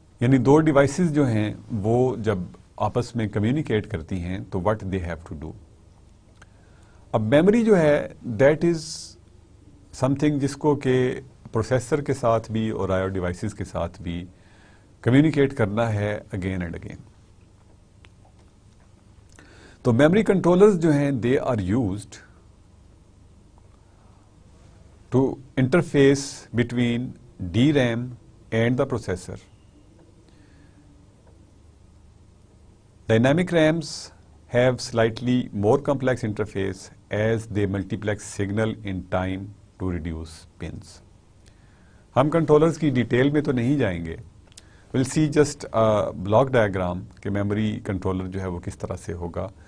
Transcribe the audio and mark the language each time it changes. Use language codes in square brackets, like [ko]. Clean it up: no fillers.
[ur] یعنی دو ڈیوائسز جو ہیں وہ جب آپس میں کمیونیکیٹ کرتی ہیں تو [en] What they have to do. [ur] اب میموری جو ہے [en] that is something [ur] جس کو کہ پروسیسر کے ساتھ بھی اور آئیو ڈیوائسز کے ساتھ بھی کمیونیکیٹ کرنا ہے [en] Again and again. تو memory controllers [ur] جو ہیں [en] They are used to interface between DRAM and the processor. Dynamic RAMs have slightly more complex interface as they multiplex signal in time to reduce pins. [ur] ہم controllers کی detail میں تو نہیں جائیں گے. [en] we'll see just a block diagram [ur] کہ memory controller جو ہے وہ کس طرح سے ہوگا.